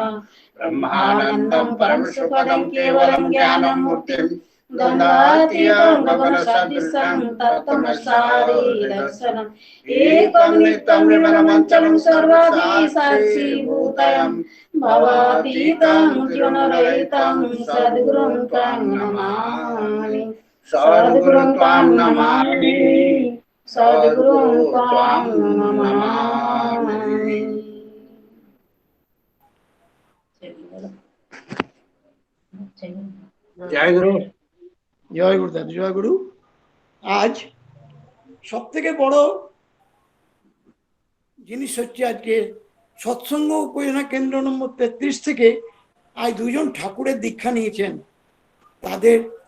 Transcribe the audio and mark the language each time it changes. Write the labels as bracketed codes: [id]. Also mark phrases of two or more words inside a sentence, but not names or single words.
[sa] ब्रह्मानन्दं परमसुखदं केवलं ज्ञानमूर्तिं द्वन्द्वातीतं गगनसदृशं तत्त्वमस्यादि दर्शनम् एकं नित्यं निर्मलमचलं सर्वादिसाक्षिभूतं भवातीतं जीवनरहितं सद्गुरुं त्वां नमामि। सद्गुरुं त्वां नमामि। सद्गुरुं त्वां नमामि। [bn] জয় গুরু, জয় গুরু দাদা, জয় গুরু। আজ সব থেকে বড় জিনিস হচ্ছে আজকে সৎসঙ্গ উপাসনা কেন্দ্র নম্বর 33 থেকে আজ দুজন ঠাকুরের দীক্ষা নিয়েছেন।